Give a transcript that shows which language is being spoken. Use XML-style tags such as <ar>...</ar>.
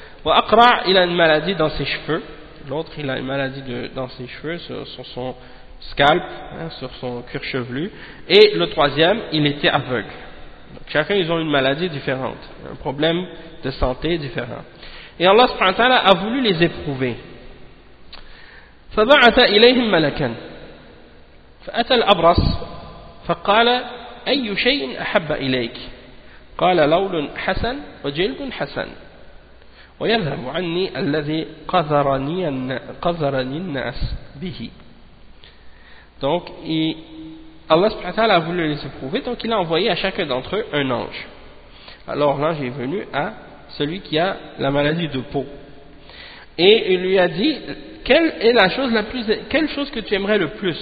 <fr>Wa Aqra, il a une maladie dans ses cheveux. L'autre, il a une maladie dans ses cheveux, sur son scalp, hein, sur son cuir chevelu. Et le troisième, il était aveugle. Donc, chacun, ils ont une maladie différente, un problème de santé différent. Et Allah subhanahu wa ta'ala a voulu les éprouver.</fr> <ar>فبعث إليهم ملكا فأتى الأبرص فقال أي شيء أحب إليك قال لول حسن وجلد حسن ويذهب عني الذي قذرني الناس به.</ar> <fr>Donc Allah subhanahu wa ta'ala a voulu les éprouver, donc il a envoyé à chacun d'entre eux un ange. Alors l'ange est venu à celui qui a la maladie de peau. Et il lui a dit, quelle chose que tu aimerais le plus?</fr>